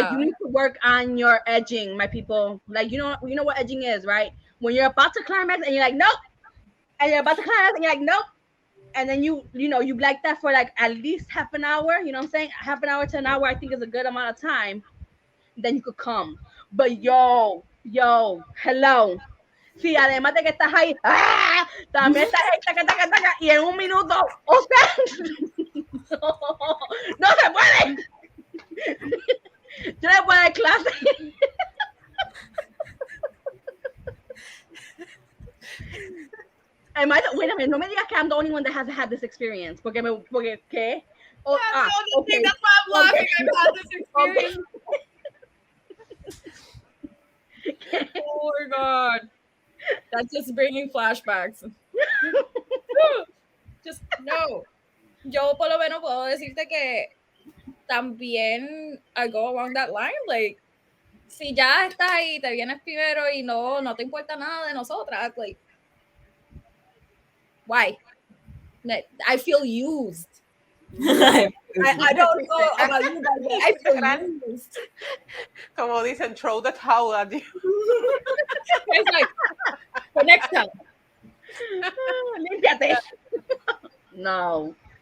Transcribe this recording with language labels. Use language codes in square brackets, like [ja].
[en] like you need to work on your edging, my people. Like you know what edging is, right? When you're about to climax and you're like, nope, and you're about to climax and you're like, nope, and then you like that for like at least half an hour. You know what I'm saying? Half an hour to an hour, I think is a good amount of time. Then you could come. But yo, hello. [es] Sí, además de que estás ahí, también estás ahí, taca, y en un minuto, o sea, No se puede. Yo le puedo dar clase. [en] Wait a minute, [es] no me digas que [en] I'm the only one that has had this experience. [es] Porque ¿qué? [en] Oh, okay. That's why I'm laughing. I've had this experience. Oh my god. That's just bringing flashbacks. Just no. [es] Yo por lo menos puedo decirte que también [en] I go along that line, like [es] si ya estás ahí, te vienes primero y no te importa nada de nosotras, [en] like why? I feel used. I don't know about you guys, but I feel used. [es] Como dicen, [en] throw the towel at you. It's like, for next time. [es] Límpiate. No.